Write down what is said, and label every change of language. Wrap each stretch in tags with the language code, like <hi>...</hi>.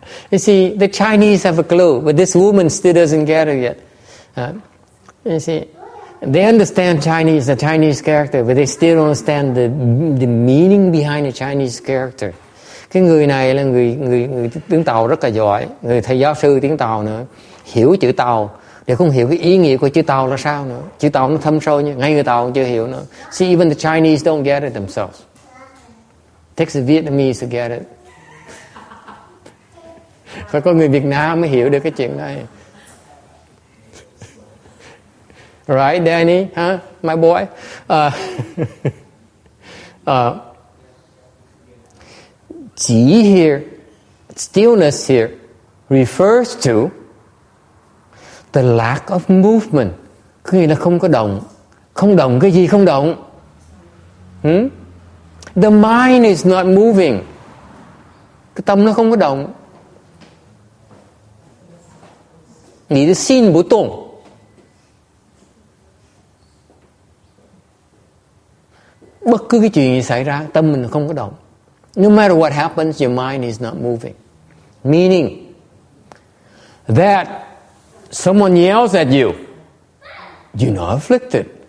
<en>You see, the Chinese have a clue, but this woman still doesn't get it yet. You see, they understand Chinese, the Chinese character, but they still don't understand the meaning behind the Chinese character.</en> <vi>Cái người này là người tiếng Tàu rất là giỏi, người thầy giáo sư tiếng Tàu nữa, hiểu chữ Tàu để không hiểu cái ý nghĩa của chữ Tàu là sao nữa. Chữ Tàu nó thâm sâu như ngay người Tàu cũng chưa hiểu nữa.</vi> <en>See, even the Chinese don't get it themselves. Takes the Vietnamese to get it.</en> <vi>Phải có người Việt Nam mới hiểu được cái chuyện này.</vi> <en>Right, Danny? Huh? My boy? Chỉ here, stillness here, refers to the lack of movement.</en> <vi>Có nghĩa là không có động. Không động cái gì không động?</vi> <en>The mind is not moving.</en> <vi>Cái tâm nó không có động.</vi> <zh>你的心不动。</zh> <vi>Bất cứ cái chuyện gì xảy ra, tâm mình không có động.</vi> <en>No matter what happens, your mind is not moving. Meaning that someone yells at you, you're not afflicted.</en>